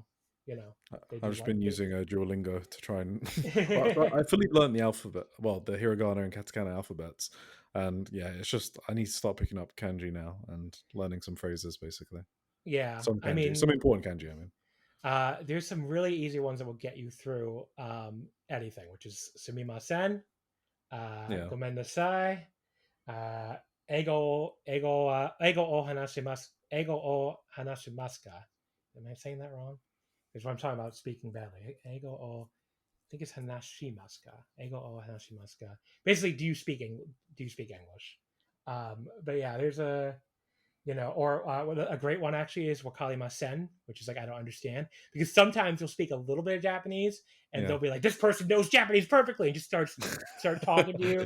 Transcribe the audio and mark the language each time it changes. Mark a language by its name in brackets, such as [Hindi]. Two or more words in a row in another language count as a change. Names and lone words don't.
[English] I've just been using Duolingo to try and I fully learned the alphabet, well, the hiragana and katakana alphabets, and yeah, it's just I need to start picking up kanji now and learning some phrases basically. Yeah, some kanji, some important kanji. I mean, there's some really easy ones that will get you through anything, which is [Japanese] すみません、ごめんなさい、英語を話しますか. [English] Am I saying that wrong? is what I'm talking about speaking badly. [Japanese] 英語を, [English] I think it's hanashimasu. [Japanese] 英語を話します. [English] Basically, do you speak English? But yeah, there's a, or a great one actually is wakarimasen, which is like, I don't understand, because sometimes you'll speak a little bit of Japanese and they'll be like, this person knows Japanese perfectly, and just start talking to you,